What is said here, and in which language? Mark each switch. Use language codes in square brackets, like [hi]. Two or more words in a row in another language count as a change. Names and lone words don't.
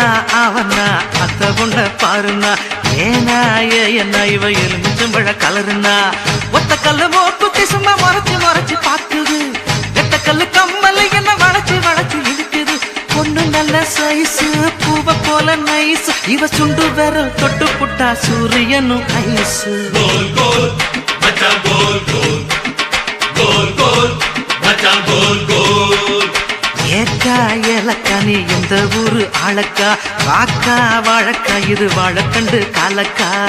[ta] அவனா அந்த பொண்ண பாருங்க ஏனா என்ன இவ எலுமிச்சம்பழ கலருனா ஒத்த கல்லு மோக்குத்தி சும்மா மறைச்சு மறைச்சு பாக்குது எட்ட கல்லு கம்மல் என்ன வளைச்சு வளைச்சு இழுக்குது பொண்ணு நல்ல சைஸு பூவ போல நைஸ் இவ சுண்டு விரல் தொட்டு புட்டா சூரியனும் ஐஸு [hi] गोल गोल बच्चा गोल गोल गोल गोल बच्चा गोल गोल [ta] ஏக்கா ஏலக்கா நீ எந்த ஊரு ஆளக்கா வாக்கா வாழக்கா இது வாழக்கண்டு காலக்கா